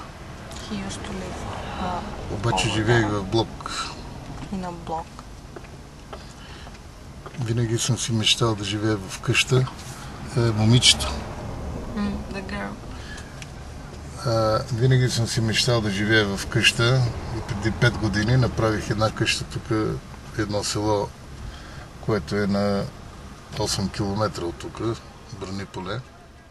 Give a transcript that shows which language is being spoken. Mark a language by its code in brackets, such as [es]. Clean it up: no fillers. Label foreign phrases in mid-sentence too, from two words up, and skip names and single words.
[en] He used to live [bg] Обаче живеех в блок. [en] in a block. [bg] Винаги съм си мечтал да живея в къща. Момичето. [en] The girl. [bg] Винаги съм си мечтал да живея в къща и преди 5 години направих една къща тук, едно село, което е на 8 км от тук, Браниполе.